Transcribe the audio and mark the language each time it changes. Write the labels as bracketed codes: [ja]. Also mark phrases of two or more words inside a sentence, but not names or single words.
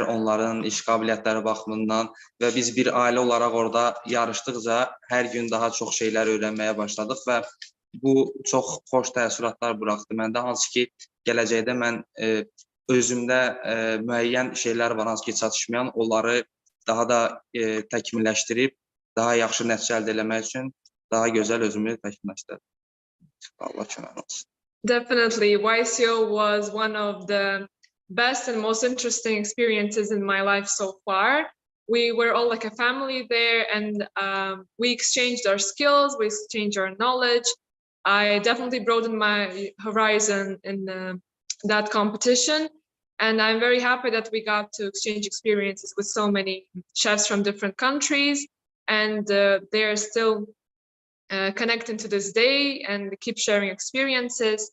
[az] onların iş qabiliyyətləri baxımından və biz bir ailə olaraq orada yarışdıqca hər gün daha çox şeylər öyrənməyə başladıq və bu çox xoş təəssüratlar buraxdı məndə, hansı ki, gələcəkdə mən özümdə müəyyən şeylər var, hansı ki, çatışmayan, onları daha da təkmilləşdirib, daha yaxşı nəticə əldə etmək üçün daha gözəl özümü təkmilləşdirdim. Allah kömək olsun. [en] Definitely, YCO was one of the best and most interesting experiences in my life so far. We were all like a family there, and we exchanged our skills, we exchanged our knowledge. I definitely broadened my horizon in that competition, and I'm very happy that we got to exchange experiences with so many chefs from different countries, and they're still connecting to this day and keep sharing experiences.